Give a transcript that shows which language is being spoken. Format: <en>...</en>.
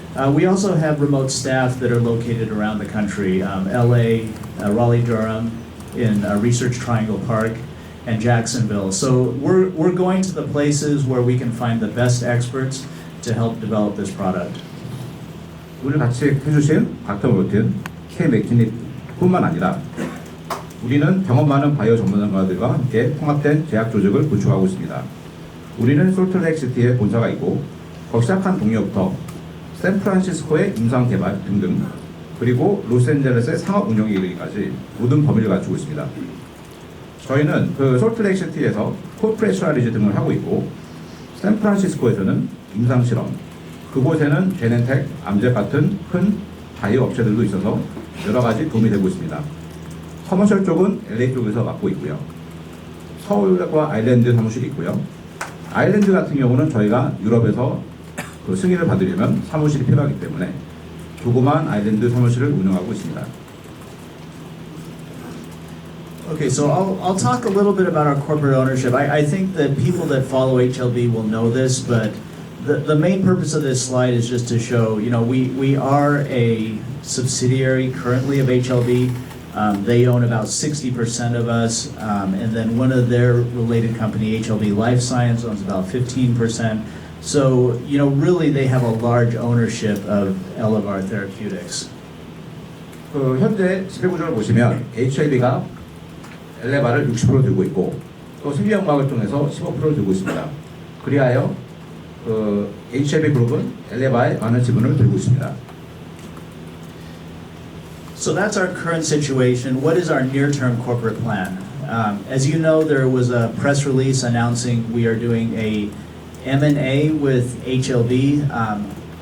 <en>We also have remote staff that are located around the country, LA, Raleigh-Durham, in Research Triangle Park, and Jacksonville. So we're going to the places where we can find the best experts to help develop this product.</en> <ko>오늘 같이 해주신 닥터 노튼, K 맥킨리 뿐만 아니라 우리는 경험 많은 바이오 전문가들과 함께 통합된 제약 조직을 구축하고 있습니다. 우리는 솔트레이크시티에 본사가 있고 거기 시작한 동료부터 샌프란시스코의 임상개발 등등 그리고 로스앤젤레스의 상업 운영에 이르기까지 모든 범위를 갖추고 있습니다. 저희는 그 솔트레이크시티에서 코프레셔널리즈 등을 하고 있고 샌프란시스코에서는 임상실험, 그곳에는 제넨텍, 암제 같은 큰 바이오 업체들도 있어서 여러 가지 도움이 되고 있습니다. 커머셜 쪽은 LA 쪽에서 맡고 있고요. 서울과 아일랜드 사무실이 있고요. 아일랜드 같은 경우는 저희가 유럽에서 그 승인을 받으려면 사무실이 필요하기 때문에 조그만 아일랜드 사무실을 운영하고 있습니다.</ko> <en>Okay, so I'll talk a little bit about our corporate ownership. I think that people that follow HLB will know this, but the main purpose of this slide is just to show, you know, we are a subsidiary currently of HLB. They own about 60% of us, and then one of their related company, HLB Life Science, owns about 15%. So, you know, really they have a large ownership of elevar Therapeutics.</en> <ko>그 현재 지배구조를 보시면 HLB가 엘레바를 60% 들고 있고 또 생명과학을 통해서 15%를 들고 있습니다. 그리하여 그 HLB 그룹은 엘레바의 많은 지분을 들고 있습니다.</ko> <en>So that's our current situation. What is our near-term corporate plan? As you know, there was a press release announcing we are doing a M&A with HLB.</en>